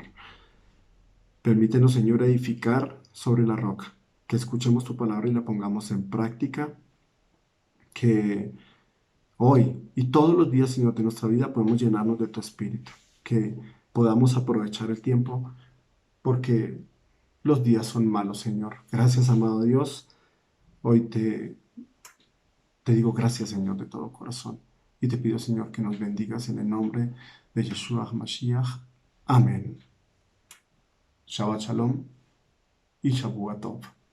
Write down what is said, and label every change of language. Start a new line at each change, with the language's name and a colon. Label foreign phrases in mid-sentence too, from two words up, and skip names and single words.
Spanish: Permítenos, Señor, edificar sobre la roca, que escuchemos tu palabra y la pongamos en práctica, que hoy y todos los días, Señor, de nuestra vida podemos llenarnos de tu espíritu, que podamos aprovechar el tiempo, porque los días son malos, Señor. Gracias, amado Dios. Hoy te digo gracias, Señor, de todo corazón. Y te pido, Señor, que nos bendigas en el nombre de Yeshua HaMashiach. Amén.
Hebrew: שבת שלום y שבוע טוב.